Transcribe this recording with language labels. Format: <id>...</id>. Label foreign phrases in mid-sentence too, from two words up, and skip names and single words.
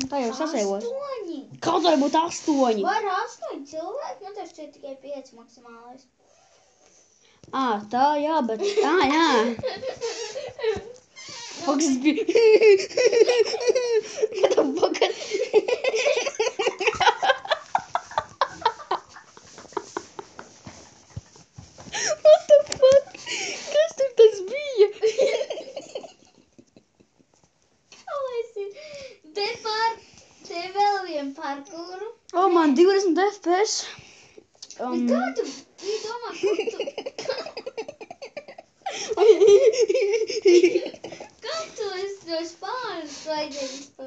<lv>Tā jau sasēvos. 8! Kaut var būt 8. Var 8 cilvēki, man tas šķiet tikai 5 maksimālais. Tā, jā, bet, jā. Foks bija. Kāda foka?</lv> <en>What the fuck?</en> <lv>Kas tur tas bija? Te vēl vien parkūru. Man 20 FPS. Bet kā tu domā, kā tu esi to spārnu svaidēji vispār?</lv>